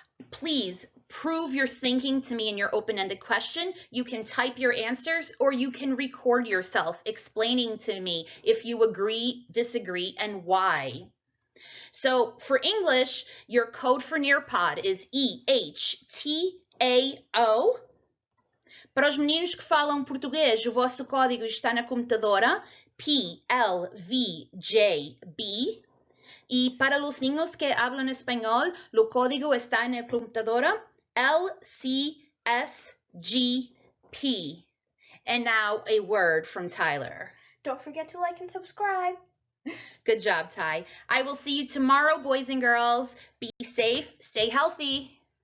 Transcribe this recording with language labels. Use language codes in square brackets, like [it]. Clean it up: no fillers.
[en] Please prove your thinking to me in your open-ended question. You can type your answers or you can record yourself explaining to me if you agree, disagree, and why. So for English, your code for Nearpod is EHTAO. [pt] Para os meninos que falam português, o vosso código está na computadora, PLVJB. [es] Y para los niños que hablan español, el código está en la computadora, LCSGP. [en] And now a word from Tyler. Don't forget to like and subscribe. Good job, Ty. I will see you tomorrow, boys and girls. Be safe, stay healthy.